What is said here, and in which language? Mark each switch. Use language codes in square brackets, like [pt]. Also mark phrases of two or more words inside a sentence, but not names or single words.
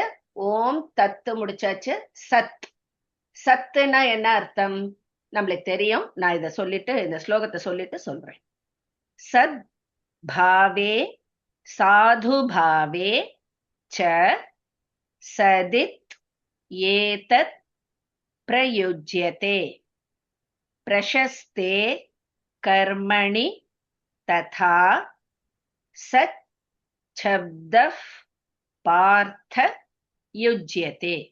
[ta] ஓம் தத்து முடிச்சாச்சு சத் சத்துனா என்ன அர்த்தம் நம்மளுக்கு தெரியும் நான் இதை சொல்லிட்டு இந்த ஸ்லோகத்தை சொல்லிட்டு சொல்றேன் [sa] सत् भावे साधु भावे च सदित् एतत् प्रयुज्यते प्रशस्ते कर्मणि तथा सत् शब्दः पार्थ युज्यते